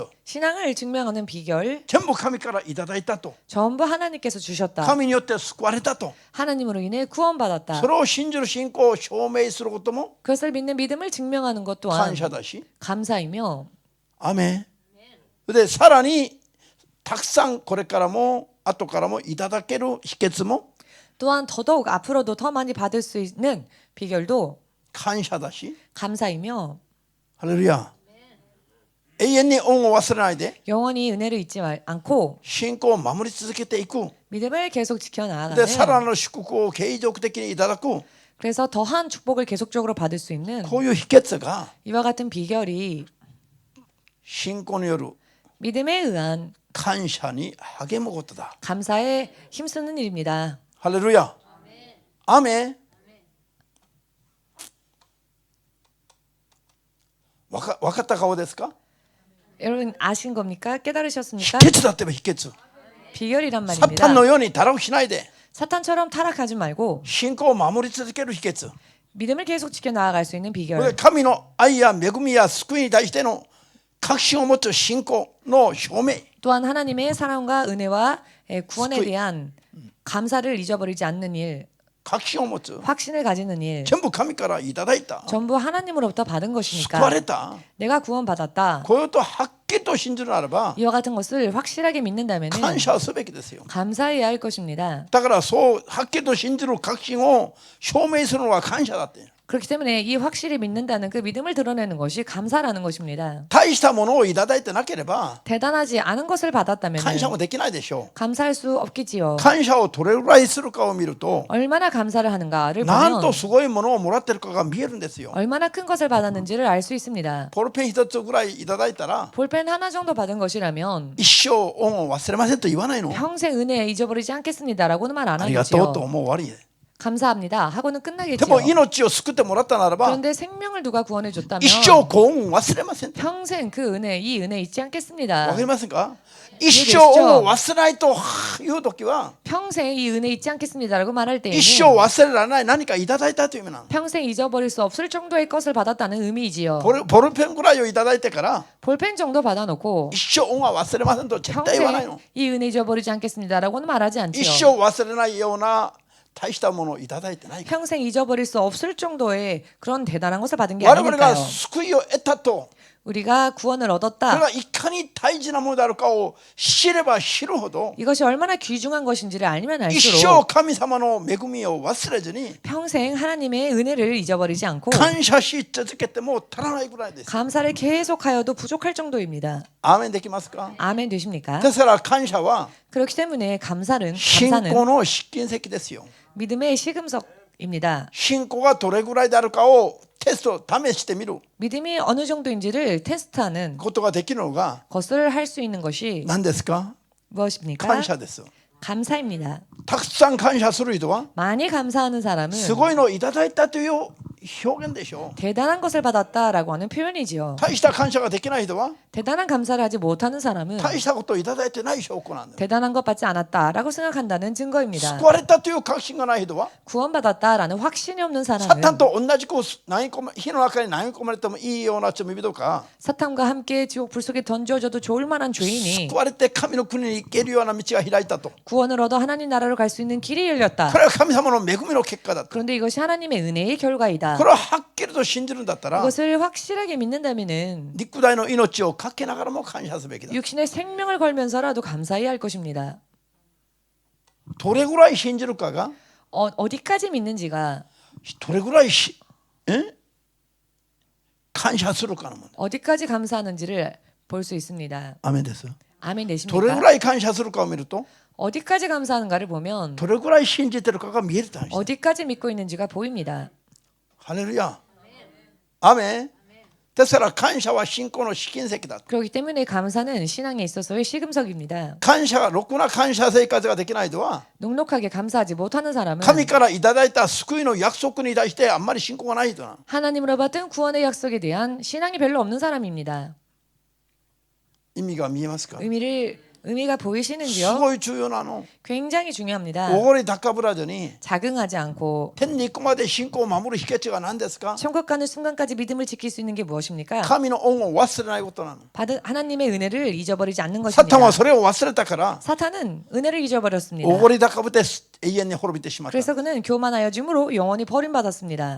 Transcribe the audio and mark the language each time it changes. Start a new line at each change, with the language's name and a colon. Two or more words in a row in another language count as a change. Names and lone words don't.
Korean: 신앙을 증명하는 비결
Japanese: 全部神からいただいたと。
Korean: 전부 하나님께서 주셨다.
Japanese: 神によって救われたと。
Korean: 하나님으로 인해 구원받았다.
Japanese: それを信じる信仰を証明することも
Korean: 그것을 믿는 믿음을 증명하는 것 또한
Japanese: 感謝だし。
Korean: 감사이며
Japanese: アメン。でさらにたくさんこれからも後からもいただける秘訣も
Korean: 또한 더더욱 앞으로도 더 많이 받을 수 있는 비결도
Japanese: 感謝だし。
Korean: 감사이며
Japanese: ハレルヤ。永遠に恩を忘れないで
Korean: 영원히 은혜를 잊지 않고
Japanese: 信仰を守り続けていく。
Korean: 믿음을 계속
Japanese: でさ
Korean: 지켜나가는
Japanese: らなる祝福を継続的にいただく。
Korean: 그래서 더한 축복을 계속적으로 받을 수 있는
Japanese: こういう秘訣が
Korean: 이와 같은 비결이
Japanese: 信仰による
Korean: 믿음에 의한
Japanese: 感謝に励むことだ。
Korean: 감사에 힘쓰는 일입니다.
Japanese: ハレルヤ。アメン。 わかった顔ですか？
Korean: 여러분 아신 겁니까? 깨달으셨습니까?
Japanese: 秘訣だってば秘訣。
Korean: 비결이란
Japanese: サ
Korean: 말입니다.
Japanese: タンのように堕落しないで
Korean: 사탄처럼 타락하지 말고
Japanese: 信仰を守り続ける秘訣。
Korean: 믿음을 계속 지켜 나아갈 수 있는
Japanese: これ
Korean: 비결.
Japanese: 神の愛や恵みや救いに対しての確信を持つ信仰の証明。
Korean: 또한 하나님의 사랑과 은혜와 구원에
Japanese: 스쿠이.
Korean: 대한 감사를 잊어버리지 않는 일,
Japanese: 確信を持つ。
Korean: 확신을 가지는 일,
Japanese: 全部神からいただいた。
Korean: 전부 하나님으로부터 받은
Japanese: 救わ
Korean: 것이니까
Japanese: れた。
Korean: 내가 구원받았다.
Japanese: こういうとはっきりと信じるならば
Korean: 이와 같은 것을 확실하게 믿는다면
Japanese: 感謝すべきですよ。
Korean: 감사해야 할 것입니다.
Japanese: だからそうはっきりと信じる確信を証明するのが感謝だって。
Korean: 그렇기 때문에 이 확실히 믿는다는 그 믿음을 드러내는 것이 감사라는 것입니다.
Japanese: 大したものをいただいてなければ
Korean: 대단하지 않은 것을 받았다면
Japanese: 感謝もできないでしょ
Korean: 감사할 수
Japanese: う。
Korean: 없겠지요.
Japanese: 感謝をどれぐらいするかを見ると
Korean: 얼마나 감사를 하는가를
Japanese: なん
Korean: 보면
Japanese: とすごいものをもらってるかが見えるんですよ。
Korean: 얼마나 큰 것을 받았는지를 알 수 있습니다.
Japanese: ボールペン一つぐらいいただいたら
Korean: 볼펜 하나 정도 받은 것이라면
Japanese: 一生恩を忘れませんと言わないの。
Korean: 평생 은혜 잊어버리지 않겠습니다라고는 말 안
Japanese: ありがとうと
Korean: 하겠지요.
Japanese: もう終わり。
Korean: 감사합니다 하고는
Japanese: で
Korean: 끝나겠지요.
Japanese: も命を救ってもらったならば
Korean: 그런데 생명을 누가 구원해 줬다면
Japanese: 一生ご恩を忘れませんと。
Korean: 평생 그 은혜 이 은혜 잊지
Japanese: わ
Korean: 않겠습니다.
Japanese: かりませんか？一生恩を忘れないという時は
Korean: 평생 이 은혜 잊지 않겠습니다라고 말할
Japanese: 一生
Korean: 때에는
Japanese: 忘れられない何かいただいたという意味なの。
Korean: 평생 잊어버릴 수 없을 정도의 것을 받았다는 의미이지요.
Japanese: ボールペンぐらいをいただいてから
Korean: 볼펜 정도 받아놓고
Japanese: 一生恩は忘れませんと絶対言わないの。
Korean: 평생 이 은혜 잊어버리지 않겠습니다라고는 말하지
Japanese: 一
Korean: 않지요.
Japanese: 生忘れないような大したものをいただいてないから。
Korean: 평생 잊어버릴 수 없을 정도의 그런 대단한 것을 받은 게
Japanese: 我々が
Korean: 아니니까요.
Japanese: 救いを得たと
Korean: 우리가 구원을
Japanese: それ
Korean: 얻었다.
Japanese: がいかに大事なものであるかを知れば知るほど
Korean: 이것이 얼마나 귀중한 것인지를 알면
Japanese: 一生
Korean: 알수록
Japanese: 神様の恵みを忘れずに
Korean: 평생 하나님의 은혜를 잊어버리지 않고
Japanese: 感謝し続けても足らないぐらいです。
Korean: 감사를 계속하여도 부족할 정도입니다.
Japanese: アーメンできますか？
Korean: 아멘 되십니까?
Japanese: ですから感謝は
Korean: 그렇기 때문에 감사는
Japanese: 信仰の試金石ですよ。
Korean: 믿음의 시금석입니다.
Japanese: 信仰がどれぐらいであるかをテスト試してみる
Korean: 믿음이 어느 정도인지를 테스트하는
Japanese: ことができるのが
Korean: 것을 할 수 있는 것이
Japanese: 何ですか？
Korean: 무엇입니까?
Japanese: 感謝です。
Korean: 감사입니다.
Japanese: たくさん感謝する人は
Korean: 많이 감사하는 사람은
Japanese: すごいのをいただいたという表現でしょう。
Korean: 대단한 것을 받았다라고 하는 표현이지요.
Japanese: 大した感謝ができない人は
Korean: 대단한 감사를 하지 못하는 사람은
Japanese: 大したことをいただいてない証拠なんです。
Korean: 대단한 것 받지 않았다라고 생각한다는 증거입니다.
Japanese: 救われたという確信がない人は
Korean: 구원받았다라는 확신이 없는
Japanese: サ
Korean: 사람은
Japanese: タンと同じく火の中に投げ込まれてもいいような罪人か
Korean: 사탄과 함께 지옥 불 속에 던져져도 좋을 만한 죄인이
Japanese: 救われて神の国に行けるような道が開いたと。
Korean: 구원을 얻어 하나님 나라로 갈 수 있는 길이 열렸다.
Japanese: これは神様の恵みの結果だと。
Korean: 그런데 이것이 하나님의 은혜의 결과이다.
Japanese: これをはっきりと信じるんだったら
Korean: 이것을 확실하게 믿는다면은
Japanese: 肉体の命をかけながらも感謝すべきだ。
Korean: 육신의 생명을 걸면서라도 감사해야 할 것입니다.
Japanese: どれぐらい信じるかが
Korean: 어디까지 믿는지가
Japanese: どれぐらい感謝するかの問題。
Korean: 어디까지 감사하는지를 볼 수 있습니다.
Japanese: アメンです。
Korean: 아멘
Japanese: どれぐ
Korean: 되십니까?
Japanese: らい感謝するかを見ると
Korean: 어디까지 감사하는가를 보면
Japanese: どれぐらい信じてるかが見えると話です。
Korean: 어디까지 믿고 있는지가 보입니다.
Japanese: ハレルヤ。アメン。ですから感謝は信仰の試金石だ。
Korean: 그렇기 때문에 감사는 신앙에 있어서의 시금석입니다.
Japanese: 感謝がろくな感謝生活ができない人は
Korean: 넉넉하게 감사하지 못하는 사람은
Japanese: 神からいただいた救いの約束に対してあんまり信仰がない人な。
Korean: 하나님으로 받은 구원의 약속에 대한 신앙이 별로 없는 사람입니다.
Japanese: 意味が見えますか？
Korean: 의미가
Japanese: す
Korean: 보이시는지요?
Japanese: ごい重要なの。
Korean: 굉장히 중요합니다.
Japanese: おごり高ぶらずに
Korean: 자긍하지 않고
Japanese: 天に行くまで信仰を守る秘訣は何ですか？
Korean: 천국 가는 순간까지 믿음을 지킬 수 있는 게 무엇입니까?
Japanese: 神の恩を忘れないことなの。
Korean: 받은 하나님의 은혜를 잊어버리지 않는
Japanese: サタンは
Korean: 것입니다.
Japanese: それを忘れたから
Korean: 사탄은 은혜를 잊어버렸습니다.
Japanese: おごり高ぶって永遠に滅びてしまった。
Korean: 그래서 그는 교만하여 짐으로 영원히 버림받았습니다.